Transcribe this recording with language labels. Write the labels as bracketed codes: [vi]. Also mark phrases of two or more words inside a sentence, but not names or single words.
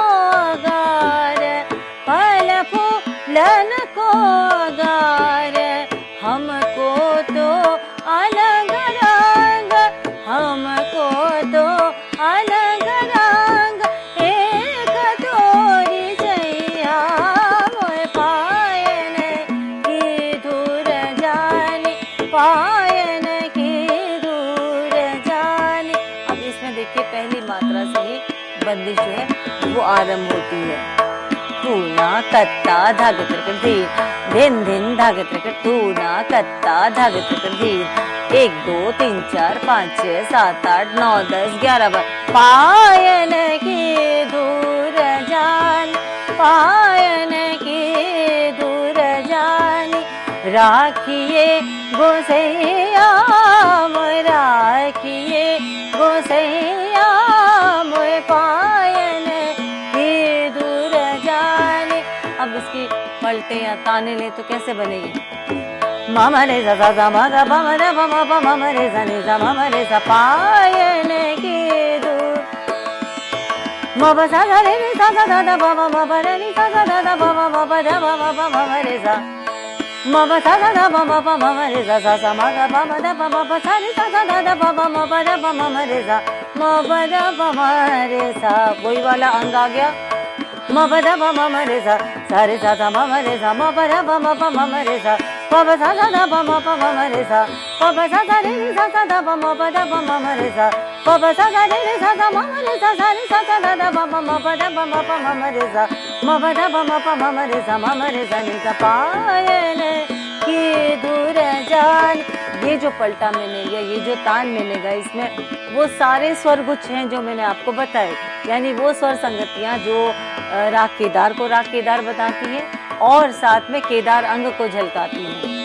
[bra] गार, फल फूलन को गार, हमको तो अलग रंग, हमको तो अलग रंग, एक तोरी जैया मोय पायन की दूर जानी, पायन की दूर जानी। [hi] अब इसमें देखिए पहली मात्रा से ही बंदिश जो है वो आरंभ होती है। तू ना कत्ता धागे त्रिकट धीर, धिन धिन धागे त्रिकट, तू [bra] ना कत्ता धागे त्रिकट धीर, 1 2 3 4 5 6 7 8 9 10 11 बार, पायन की दूर जान, पायन की दूर जानी, राखिए गोसैया मोय, राखिए गोसैया मोय पायन की दूर जानी। [hi] अब इसकी पलटे या ताने ले तो कैसे बनेगी? मामा रे सा सा मा गा पा मा रे पा मा पा मा रे सा नि सा मा रे सा, पायन की दूर, मा पा सा सा रे रे सा सा दा दा पा मा पा रे नि सा सा दा दा पा मा पा दा पा मा रे सा, मा पा सा दा दा पा मा रे सा सा सा मा गा पा मा दा पा सा रे सा सा दा दा पा मा पा दा पा मा रे सा, मा पा दा पा मा रे सा, वही वाला अंग आ गया। मा पा दा पा मा रे सा, सा रे सा सा मा रे सा, मा पा दा पा मा रे सा, पा पा सा सा दा पा मा रे सा, पा पा सा सा रे रे सा सा दा पा मा पा दा पा मा रे सा, पा पा सा सा रे रे सा सा मा रे सा, सा रे सा सा दा दा पा मा पा दा पा मा रे सा, मा पा दा पा मा रे सा, मा रे सा नि सा, पायन की दूर जान। ये जो पलटा मिलेगा, ये जो तान मिलेगा, इसमें वो सारे स्वर गुच्छ हैं जो मैंने आपको बताए, यानी वो स्वर संगतियां जो राग केदार को राग केदार बताती है और साथ में केदार अंग को झलकाती है।